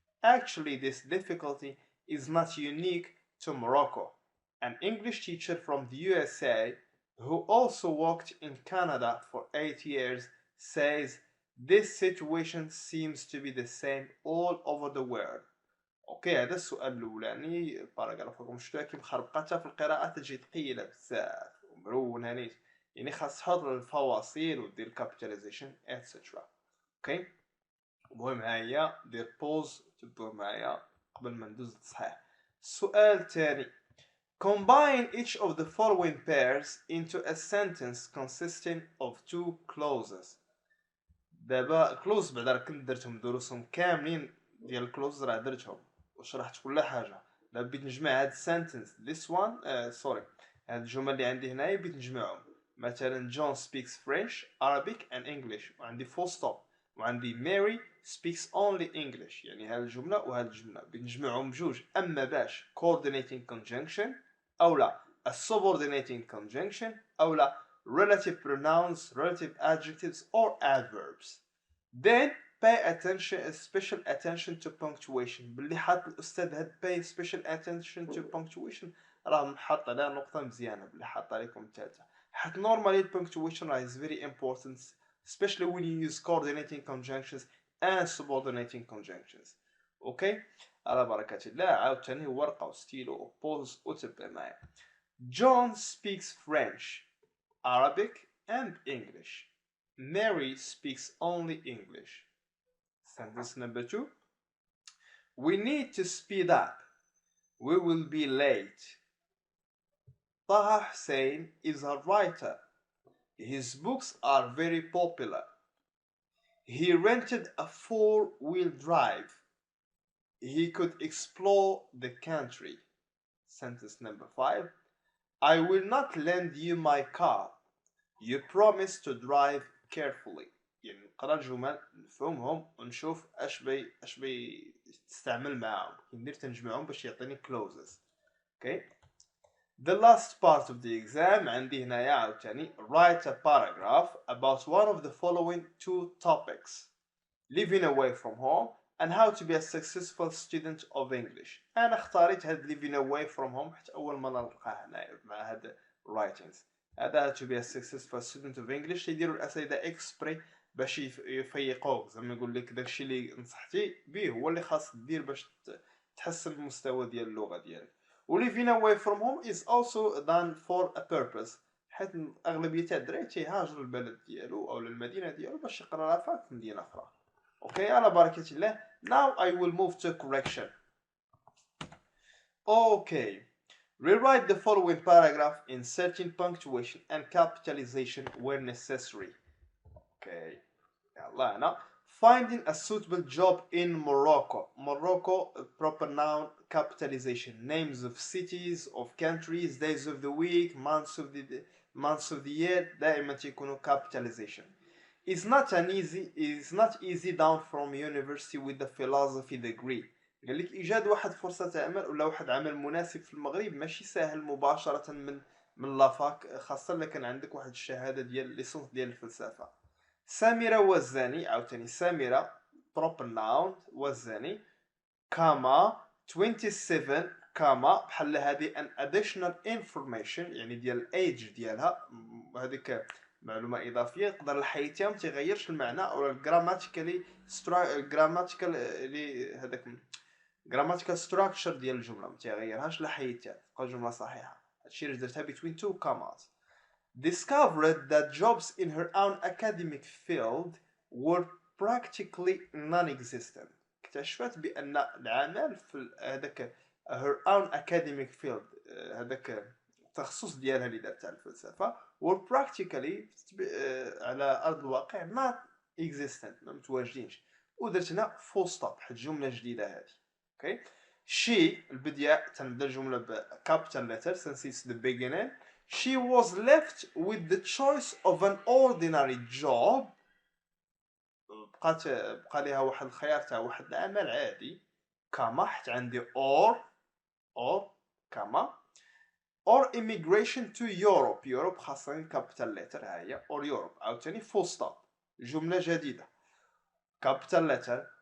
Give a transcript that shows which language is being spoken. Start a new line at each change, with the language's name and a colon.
English: Actually, this difficulty is not unique to Morocco. An English teacher from the USA who also worked in Canada for 8 years says this situation seems to be the same all over the world.
Arabic: اوكي هذا السؤال الاولاني الباراغراف راكم شفتوها كي مخربقه حتى في القراءه تجي ثقيله بزاف ومرونه نيت، يعني خاص تحط الفواصل ودير الكابيتاليزيشن اتسيترا. اوكي المهم ها هي دير بوز تبدو معايا قبل ما ندوز للتصحيح. السؤال الثاني
English: combine each of the following pairs into a sentence consisting of two clauses.
Arabic: دابا كلوز بعدا راه كنت درتهم دروسهم كاملين ديال الكلوز راه درتهم وشرحت كل حاجه. دابا بغيت نجمع هاد السنتنس
English: this one
Arabic: سوري هاد الجمل اللي عندي هنايا بغيت نجمعهم مثلا
English: John speaks French, Arabic and English. وعندي full stop.
Arabic: وعندي
English: Mary speaks only English.
Arabic: يعني هذه الجملة وهذه الجملة بنجمعهم بجوج. أما باش
English: coordinating conjunction أو لا a subordinating conjunction أو لا relative pronouns, relative adjectives or adverbs. Then pay attention, special attention to punctuation.
Arabic: باللي حاط الأستاذ هاد
English: pay special attention to punctuation
Arabic: راه حاط عليها نقطة مزيانة باللي حاط عليكم الثالثة. حيت
English: normally punctuation is very important, especially when you use coordinating conjunctions and subordinating conjunctions.
Arabic: اوكي على بركة الله. عاوتاني ورقة وستيلو وبوز وتبع معايا.
English: John speaks French, Arabic and English. Mary speaks only English. Sentence number 2. We need to speed up. We will be late. Taha Hussein is a writer. His books are very popular. He rented a 4-wheel drive. He could explore the country. Sentence number 5. I will not lend you my car. You promise to drive carefully.
Arabic: يعني نقرا الجمل نفهمهم ونشوف اش بي تستعمل معاهم. ندير تنجمعهم باش يعطيني clauses.
English: Okay. The last part of the exam
Arabic: عندي هنايا عاوتاني
English: write a paragraph about one of the following 2 topics: living away from home and how to be a successful student of English.
Arabic: أنا اختاريت هاد
English: living away from home
Arabic: حتى أول مرة نلقاه هنايا مع هاد writings. هذا
English: to be a successful student of English
Arabic: يديروا الأسئلة إكسبري باش يفيقوك، زعما يقول لك داكشي اللي نصحتي به هو اللي خاص دير باش تحسن المستوى ديال اللغة ديالك. و
English: living away from home is also done for a purpose،
Arabic: حيت أغلبية الدراري تيهاجر البلد ديالو أو المدينة ديالو باش يقرا لها في مدينة أخرى. Okay, على بركة الله.
English: Now I will move to correction. Okay. Rewrite the following paragraph inserting punctuation and capitalization where necessary.
Arabic: Okay. يلا هنا.
English: Finding a suitable job in Morocco. Morocco, proper noun, capitalization. Names of cities, of countries, days of the week, months of the year.
Arabic: دائما تكونوا capitalization.
English: It's not easy down from university with the philosophy degree.
Arabic: قال لك ايجاد واحد فرصه عمل ولا واحد عمل مناسب في المغرب ماشي سهل مباشره من لافاك، خاصه الا كان عندك واحد الشهاده ديال ليسونس ديال الفلسفه. سميره وزاني عاوتاني سميره proper noun وزاني كاما 27 كاما بحال هذه
English: an additional information
Arabic: يعني ديال الايج ديالها، هذيك معلومه اضافيه يقدر الحيتها ما تيغيرش المعنى او الجراماتيكالي اللي هذاك
English: grammatical structure
Arabic: ديال الجمله ما تيغيرهاش لحيتها تبقى جمله صحيحه. هادشي اللي درتها
English: between 2 commas. Discovered that jobs in her own academic field were practically non-existent.
Arabic: اكتشفت بان العمل في هذاك
English: her own academic field
Arabic: هذاك التخصص ديالها اللي دارتها الفلسفه
English: were practically
Arabic: على ارض الواقع
English: not existent
Arabic: ما متواجدينش. ودرت هنا full stop حيت جمله جديده هذه.
English: Okay. She
Arabic: البداية تنبدا الجملة ب
English: capital letter since it's the beginning. She was left with the choice of an ordinary job.
Arabic: بقى ليها واحد الخيار تاع واحد العمل عادي كما حتى عندي or كما
English: or immigration to Europe
Arabic: خاصة capital letter هاهي or Europe عاوتاني full stop جملة جديدة capital letter.